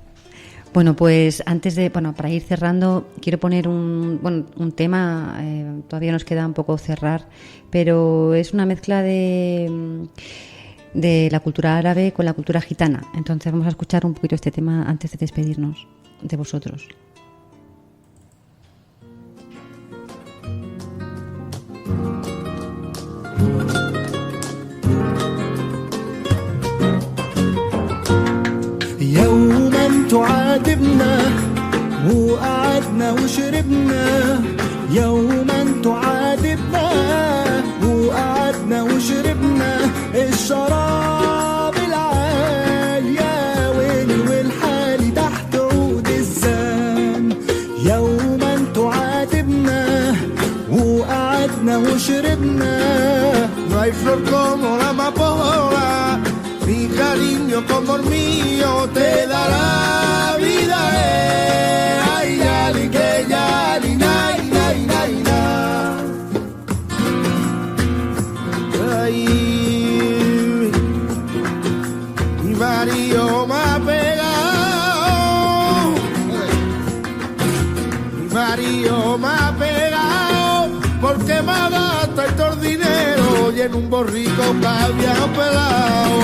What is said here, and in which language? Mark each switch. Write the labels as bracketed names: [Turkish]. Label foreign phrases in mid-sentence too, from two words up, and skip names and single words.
[Spanish] Bueno, pues para ir cerrando, quiero poner un tema, todavía nos queda un poco cerrar, pero es una mezcla de la cultura árabe con la cultura gitana. Entonces vamos a escuchar un poquito este tema antes de despedirnos de vosotros. [Arabic] يوما تعاتبنا وقعدنا وشربنا يوما تعاتبنا وقعدنا وشربنا الشراب العالي يا ويلي والحالي تحت عود الزان يوما تعاتبنا وقعدنا وشربنا [Spanish] no hay flor como la amapola mi cariño como el mío te dará vida, ay, yali, que yali, nay, nay, nay, nay. Ay, mi marido me ha pegado, mi marido me ha pegado, porque me gasta todo el dinero y en un borrico caviar pelado.